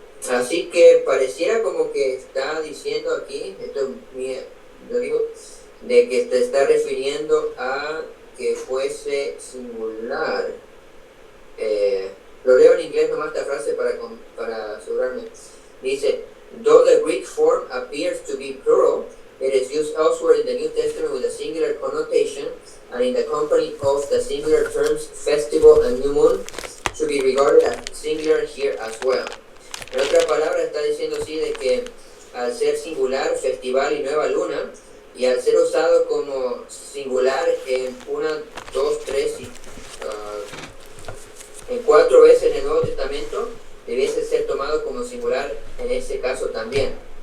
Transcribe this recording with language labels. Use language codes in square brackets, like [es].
[es] Así que pareciera como que está diciendo aquí, lo digo, de que te está refiriendo a que fuese singular. Lo leo en inglés nomás esta frase para asegurarme. Dice, [en] though the Greek form appears to be plural, it is used elsewhere in the New Testament with a singular connotation, and in the company of the singular terms festival and new moon should be regarded as singular here as well. [es] En otras palabras, está diciendo así de que al ser singular, festival y nueva luna, y al ser usado como singular en 1, 2, 3 y en 4 veces en el Nuevo Testamento, debiese ser tomado como singular en ese caso también.